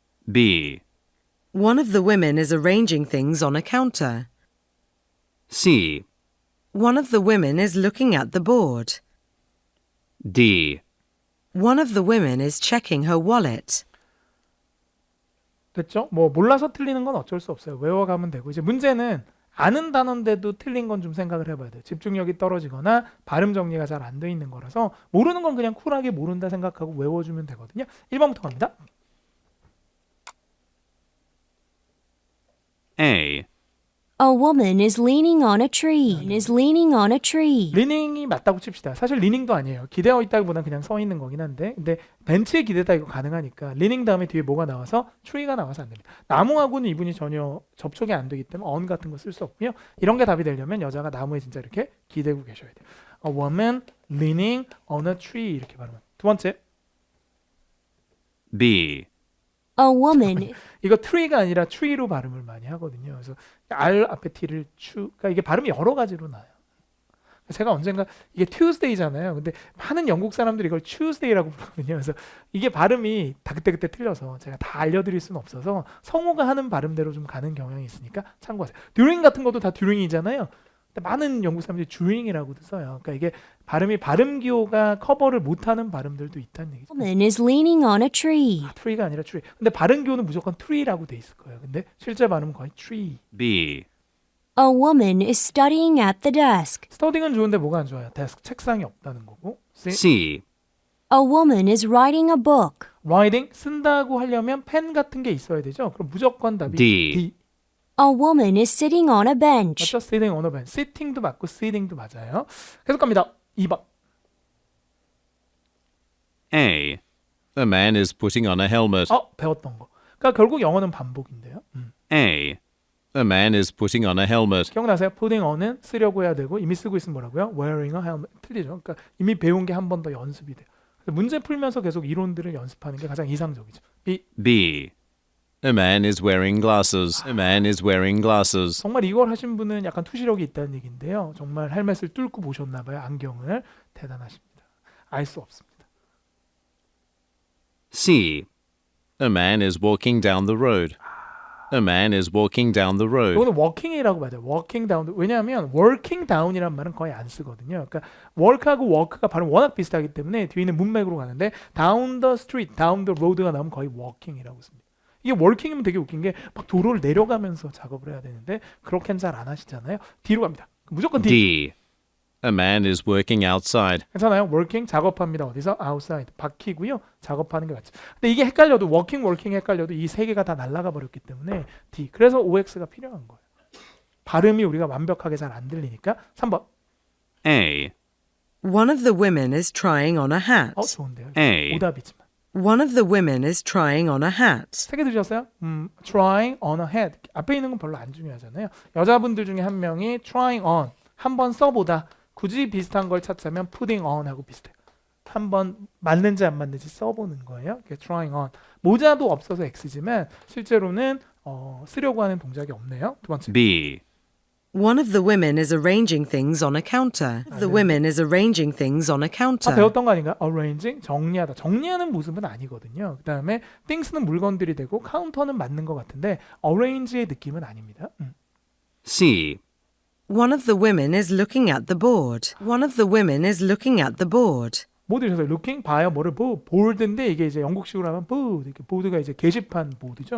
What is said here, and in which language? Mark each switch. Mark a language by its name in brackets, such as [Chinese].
[English] B, One of the women is arranging things on a counter. C, One of the women is looking at the board. D. One of the women is checking her wallet. [Korean] 됐죠? 뭐 몰라서 틀리는 건 어쩔 수 없어요. 외워가면 되고 이제 문제는 아는 단어인데도 틀린 건 좀 생각을 해봐야 돼요. 집중력이 떨어지거나 발음 정리가 잘 안 돼 있는 거라서 모르는 건 그냥 쿨하게 모른다 생각하고 외워주면 되거든요. 1번부터 갑니다. [English] A, A woman is leaning on a tree. Is leaning on a tree. [Korean] 리닝이 맞다고 칩시다. 사실 리닝도 아니에요. 기대어 있다기보다는 그냥 서 있는 거긴 한데 근데 벤치에 기대다 이거 가능하니까 리닝 다음에 뒤에 뭐가 나와서 트리가 나와서 안 됩니다. 나무하고는 이분이 전혀 접촉이 안 되기 때문에 on 같은 거 쓸 수 없고요. 이런 게 답이 되려면 여자가 나무에 진짜 이렇게 기대고 계셔야 돼요. [English] A woman leaning on a tree [Korean] 이렇게 발음합니다. 두 번째 [English] B, A woman [Korean] 이거 tree가 아니라 tree로 발음을 많이 하거든요. 그래서 R 앞에 T를 그러니까 이게 발음이 여러 가지로 나요. 제가 언젠가 이게 Tuesday잖아요. 근데 많은 영국 사람들이 이걸 Tuesday라고 부르거든요. 그래서 이게 발음이 다 그때 틀려서 제가 다 알려드릴 수는 없어서 성우가 하는 발음대로 좀 가는 경향이 있으니까 참고하세요. during 같은 것도 다 during이잖아요. 근데 많은 영국 사람들이 during이라고도 써요. 그러니까 이게 발음이 발음 기호가 커버를 못하는 발음들도 있다는 얘기죠. [English] woman is leaning on a tree. [Korean] tree가 아니라 tree. 근데 발음 기호는 무조건 tree라고 돼 있을 거예요. 근데 실제 발음은 거의 tree. [English] B, A woman is studying at the desk. [Korean] 스터딩은 좋은데 뭐가 안 좋아요? 데스크 책상이 없다는 거고. C, A woman is writing a book. writing 쓴다고 하려면 펜 같은 게 있어야 되죠. 그럼 무조건 답이 [English] D. A woman is sitting on a bench. [Korean] 맞죠? [English] sitting on a bench. [Korean] sitting도 맞고 sitting도 맞아요. 계속 갑니다. 2번. [English] A, A man is putting on a helmet. [Korean] 배웠던 거. 그러니까 결국 영어는 반복인데요. [English] A, A man is putting on a helmet. [Korean] 기억나세요? putting on은 쓰려고 해야 되고 이미 쓰고 있으면 뭐라고요? [English] wearing a helmet. [Korean] 틀리죠. 그러니까 이미 배운 게 한 번 더 연습이 돼요. 그래서 문제 풀면서 계속 이론들을 연습하는 게 가장 이상적이죠. [English] B, A man is wearing glasses. A man is wearing glasses. [Korean] 정말 이걸 하신 분은 약간 투시력이 있다는 얘기인데요. 정말 헬멧을 뚫고 보셨나 봐요. 안경을. 대단하십니다. 알 수 없습니다. [English] C, A man is walking down the road. A man is walking down the road. [Korean] 이거는 walking이라고 맞아요. [English] walking down. [Korean] 왜냐하면 working down이란 말은 거의 안 쓰거든요. 그러니까 work하고 walk가 발음 워낙 비슷하기 때문에 뒤에 있는 문맥으로 가는데 [English] down the street, down the road [Korean] 가 나오면 거의 walking이라고 씁니다. 이게 working이면 되게 웃긴 게 막 도로를 내려가면서 작업을 해야 되는데 그렇게는 잘 안 하시잖아요. D로 갑니다. 무조건 D. [English] D, A man is working outside. [Korean] 괜찮아요? working 작업합니다. 어디서? outside. 바퀴고요. 작업하는 게 맞죠. 근데 이게 헷갈려도 working 헷갈려도 이 세 개가 다 날아가 버렸기 때문에 D. 그래서 OX가 필요한 거예요. 발음이 우리가 완벽하게 잘 안 들리니까 3번. [English] A, One of the women is trying on a hat. [Korean] 좋은데요. [English] A, [Korean] 오답이지만. [English] One of the women is trying on a hat. [Korean] 세 개 들으셨어요? [English] trying on a hat. [Korean] 앞에 있는 건 별로 안 중요하잖아요. 여자분들 중에 한 명이 trying on. 한번 써보다. 굳이 비슷한 걸 찾자면 putting on 하고 비슷해요. 한번 맞는지 안 맞는지 써보는 거예요. [English] trying on. [Korean] 모자도 없어서 X지만 실제로는 쓰려고 하는 동작이 없네요. 두 번째. [English] B, One of the women is arranging things on a counter. The women is arranging things on a counter. [Korean] 배웠던 거 아닌가? arranging, 정리하다. 정리하는 모습은 아니거든요. 그 다음에 things는 물건들이 되고 카운터는 맞는 것 같은데 arrange의 느낌은 아닙니다. [English] C, One of the women is looking at the board. One of the women is looking at the board. [Korean] 뭐 들으셨어요? looking, 봐요, 뭐를 보드인데 이게 이제 영국식으로 하면 board, 이렇게 보드가 이제 게시판 보드죠.